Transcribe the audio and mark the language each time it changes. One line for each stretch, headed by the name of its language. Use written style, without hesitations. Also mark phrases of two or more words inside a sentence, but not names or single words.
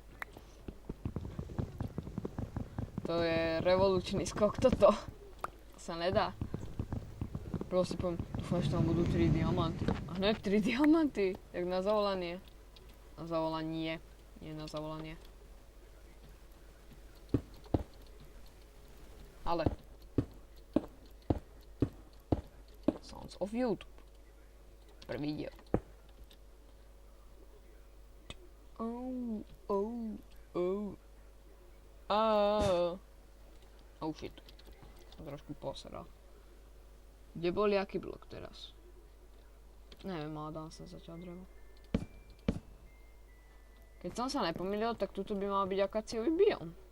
Slovak: To je revolučný skok toto. To sa nedá. Proste poviem, dúfam, že tam budú 3 diamanty. A hneď 3 diamanty, jak na zavolanie. Na zavolanie, nie na zavolanie. Ale.
English: Sounds of YouTube.
Slovak: Prvý diel.
English: Oh shit.
Slovak: Som trošku poseral. Kde bol jaký blok teraz? Neviem, ale dám sa zatiaľ drevo. Keď som sa nepomýlil, tak tuto by mal byť akaciový biom.